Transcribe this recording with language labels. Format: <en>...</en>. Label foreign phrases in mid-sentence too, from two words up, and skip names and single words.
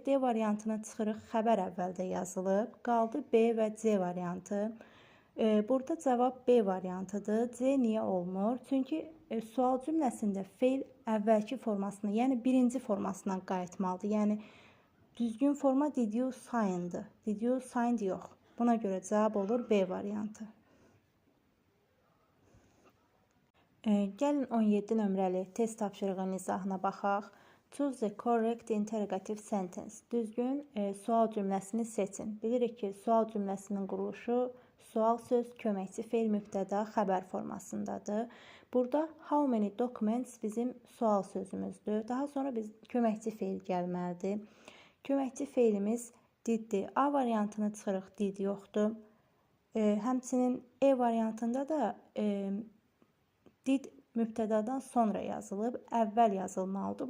<az>D variantını çıxırıq, xəbər əvvəldə yazılıb. Qaldı B və C variantı. Burada cavab B variantıdır. C niyə olmur? Çünki sual cümləsində fe'l əvvəlki formasına, yəni birinci formasına qayıtmalıdır. Yəni düzgün forma</az> <en>did you sign'dır. Did you signed</en> <az>yox. Buna görə cavab olur B variantı. Gəlin 17 nömrəli test tapşırığının izahına baxaq.</az> <en>Choose the correct interrogative sentence.</en> <az>Düzgün sual cümləsini seçin. Bilirik ki, sual cümləsinin quruluşu sual söz, köməkçi fe'l, mübtəda, xəbər formasındadır. Burada</az> <en>how many documents</en> <az>bizim sual sözümüzdür. Daha sonra biz köməkçi fe'l gəlməlidir. Köməkçi fe'limiz diddir. A variantını çıxırıq, did yoxdur. Həmçinin E variantında da did mübtədadan sonra yazılıb, əvvəl yazılmalıdır.</az>